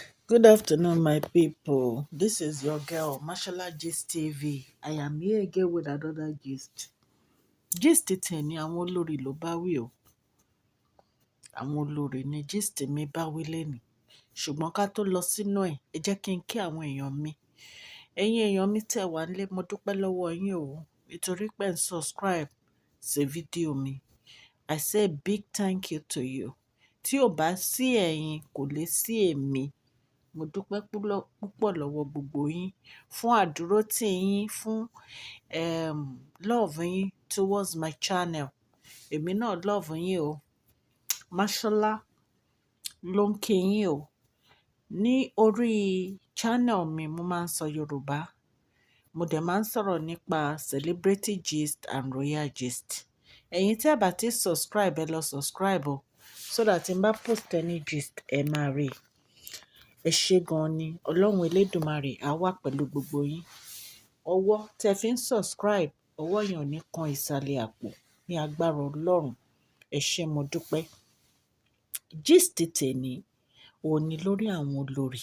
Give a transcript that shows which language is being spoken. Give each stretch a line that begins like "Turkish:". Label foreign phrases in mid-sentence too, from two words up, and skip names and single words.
English: Good afternoon, my people. This is your girl, Mashallah Gist TV. I am here again with another gist.
Yoruba: Gist tẹ̀ ni àwọn olórí ló bá wí o. Àwọn olórí ni gist mi bá wí lẹ́nìí. Ṣùgbọ́n ká tó lọ sínú ẹ̀, ẹ jẹ́ kí n kí àwọn èèyàn mi. Ẹ̀yin èèyàn mi tẹ̀ wá nílé, mo dúpẹ́ lọ́wọ́ yín o. Nítorí pé ń subscribe sí fídíò mi.
English: I say big thank you to you.
Yoruba: Tí ò bá sí ẹ̀yin, kò lè sí èmi. Mo dúpẹ́ púpọ̀ lọ́wọ́ gbogbo yín fún àdúrótì yín, fún love yín
English: towards my channel.
Yoruba: Èmi náà love yín o. Mashallah ló ń kí yín o. Ní orí channel mi, mo máa ń sọ Yorùbá. Mo dẹ̀ máa ń sọ̀rọ̀ nípa
English: celebrity gist and royal gist.
Yoruba: Ẹ̀yin tí ẹ bá ti subscribe, ẹ lọ subscribe o.
English: So that
Yoruba: tí n bá
English: post any gist,
Yoruba: ẹ máa rí i. Ẹ ṣé gan ni, Ọlọ́run Elédùmarè á wà pẹ̀lú gbogbo yín. Ọwọ́ tẹ fi ń subscribe, ọwọ́ yẹn ò ní kan ìsàlẹ̀ àpò ní agbára Ọlọ́run. Ẹ ṣé mo dúpẹ́. Gist tèní òun ni lórí àwọn olórí.